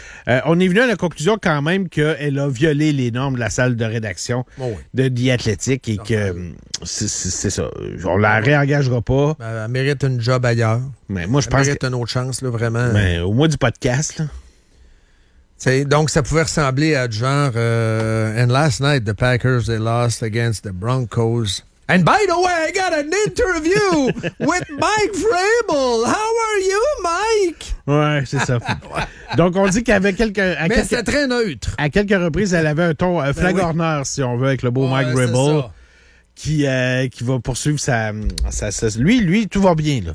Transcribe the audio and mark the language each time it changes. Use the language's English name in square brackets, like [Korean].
[French] On est venu à la conclusion quand même qu'elle a violé les normes de la salle de rédaction de The Athletic et que c'est ça. On la réengagera pas. Ben, elle mérite une job ailleurs. Mais moi, je pense. Elle mérite une autre chance, là, vraiment. Mais au moins du podcast, là. T'sais, donc, ça pouvait ressembler à genre. [English] And last night, the Packers, they lost against the Broncos. And by the way, I got an interview with Mike Vrabel. How are you, Mike? [French] Ouais, c'est ça. Donc, on dit qu'avec quelques... Mais c'est très neutre. À quelques reprises, elle avait un ton flagorneur, si on veut, avec le beau Mike Vrabel. qui va poursuivre sa lui tout va bien là.